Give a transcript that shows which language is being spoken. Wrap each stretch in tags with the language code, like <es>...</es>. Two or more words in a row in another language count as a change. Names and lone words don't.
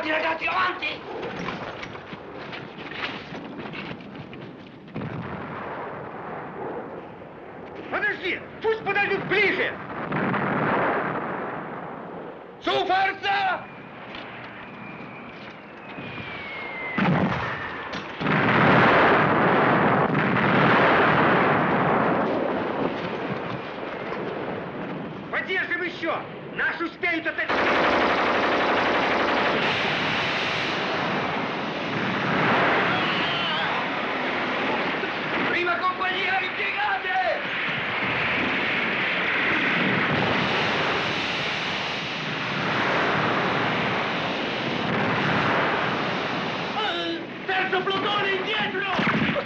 <it>Avanti, avanti!</it> <ru>Подожди! Пусть подойдут ближе!</ru> <it>Su forza!</it> <ru>Поддержим еще! Наш успеют это...</ru> <it>Prima compagnia, impiegate! Terzo plotone indietro!</it>